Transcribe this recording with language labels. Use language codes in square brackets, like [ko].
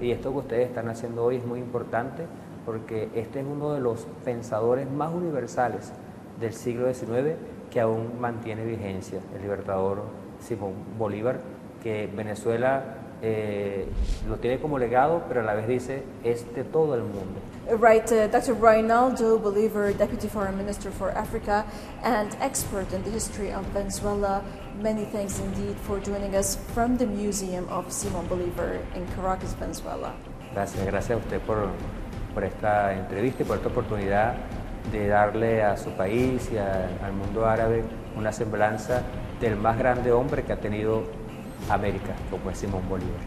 [es] Y esto que ustedes están haciendo hoy es muy importante porque este es uno de los pensadores más universales del siglo XIX que aún mantiene vigencia, el libertador Simón Bolívar, que Venezuela lo tiene como legado, pero a la vez dice, es de todo el mundo. [en] Right, Dr. Reynaldo Bolivar, Deputy Foreign Minister for Africa and expert in the history of Venezuela, many thanks indeed for joining us from the Museum of Simón Bolívar in Caracas, Venezuela. [es] Gracias a usted por esta entrevista y por esta oportunidad de darle a su país y al mundo árabe una semblanza del más grande hombre que ha tenido América, como es Simón Bolívar.